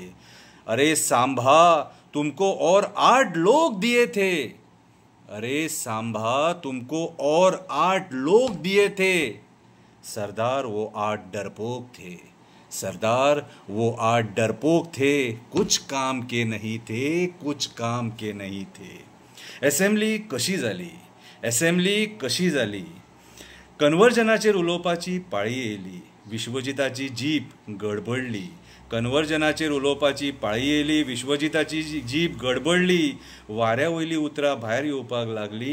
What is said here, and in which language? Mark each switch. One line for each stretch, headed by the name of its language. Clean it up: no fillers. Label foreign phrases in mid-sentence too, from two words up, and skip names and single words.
Hindi: अरे सांभा तुमको और 8 लोग दिए थे. अरे सांभा तुमको और 8 लोग दिए थे. सरदार वो 8 डरपोक थे. सरदार वो 8 डरपोक थे. कुछ काम के नहीं थे. कुछ काम के नहीं थे.
Konkani: एसेंब्ली कशी जाली. एसेंब्ली कशी जाली. कन्वर्जनाचेर उलोवपाची पाळी येयली. विश्वजिताची जीप गडबडली. कन्वर्जनाचेर उलोवपाची पाळी येयली. विश्वजिताची जीप गडबडली. वाऱ्या वयली उतरां भायर येवपाक लागली.